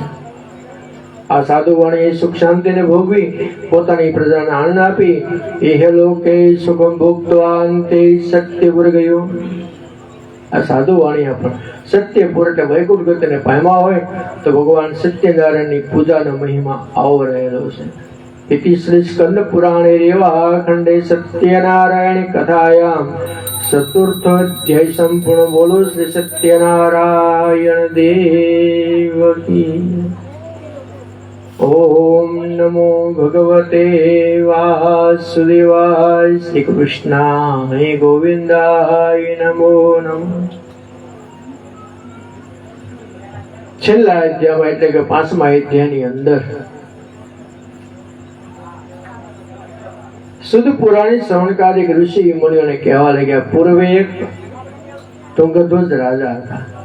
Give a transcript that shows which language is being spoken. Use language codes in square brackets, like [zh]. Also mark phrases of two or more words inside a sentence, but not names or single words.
[gu] આ સાધુ વાણીએ સુખ શાંતિને ભોગવી પોતાની પ્રજાને આનંદ આપી [sa] એહ લોકે સુખમ ભોગત્વા [gu] અંતે સત્યપુર ગયો. આ સાધુ વાણી પણ સત્યપુર એટલે વૈકુંઠ ગતિને પામ્યા હોય તો ભગવાન સત્યનારાયણની પૂજાનો મહિમા આવો રહેલો છે. [sa] इति श्री स्कंद पुराणे रेवा खंडे सत्यनारायण कथायाम चतुर्थ अध्याय संपूर्ण. [hi] बोलो श्री सत्यनारायण देव की. [sa] ओम नमो भगवते वासुदेवाय. श्री कृष्णाय गोविंदाय नमो नमः. [gu] છેલ્લા અધ્યાયમાં એટલે કે 5મા અધ્યાયની અંદર શુદ્ધ પુરાણી શ્રવણકારિક ઋષિ મુનિઓને કહેવા લાગ્યા, પૂર્વે એક તુંગધ્વજ રાજા હતા.